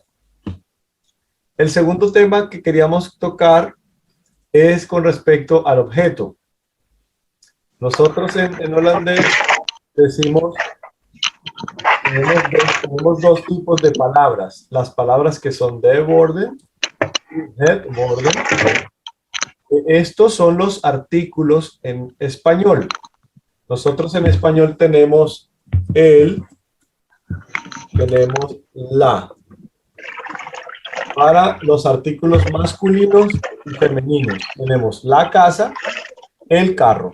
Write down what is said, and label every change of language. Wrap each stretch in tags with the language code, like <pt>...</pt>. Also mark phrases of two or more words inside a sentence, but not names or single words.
<es>El segundo tema que queríamos tocar es con respecto al objeto. Nosotros en holandés decimos, tenemos dos tipos de palabras. Las palabras que son</es> <nl>de worden</nl> <es>y</es> <nl>het worden.</nl> <es>Estos son los artículos en español. Nosotros en español tenemos el, tenemos la. Para los artículos masculinos y femeninos tenemos la casa, el carro.</es>